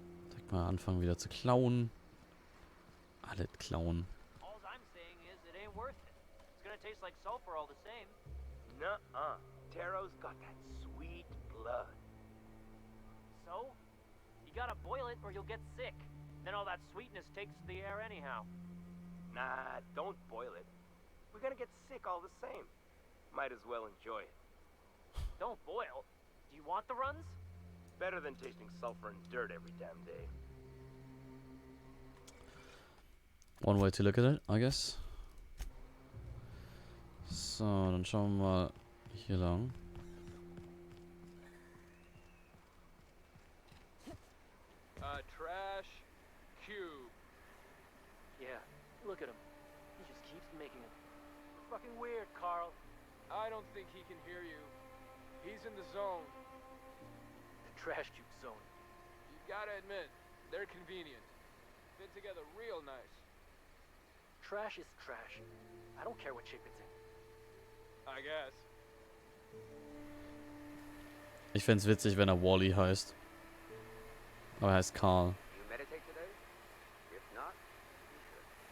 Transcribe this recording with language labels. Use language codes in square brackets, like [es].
[de] Direkt mal anfangen wieder zu klauen. Alle klauen. [en] All I'm saying is it ain't worth it. It's gonna taste like sulfur all the same. Nuh-uh. Taro's got that sweet blood. So? You gotta boil it or you'll get sick. Then all that sweetness takes the air anyhow. Nah, don't boil it. We're gonna get sick all the same. Might as well enjoy it. Don't boil? Do you want the runs? Better than tasting sulfur and dirt every damn day. One way to look at it, I guess. [de] So, dann schauen wir mal hier lang. [en] Trash cube. Yeah, look at him. He just keeps making it. Fucking weird, Carl. I don't think he can hear you. He's in the zone. The trash cube zone. You gotta admit, they're convenient. Fit together real nice. Trash is trash. I don't care what shape it's in. I guess. [de] Ich fänd's witzig, wenn er Wally heißt. Aber er heißt Carl. [en] You meditate today? If not, you should.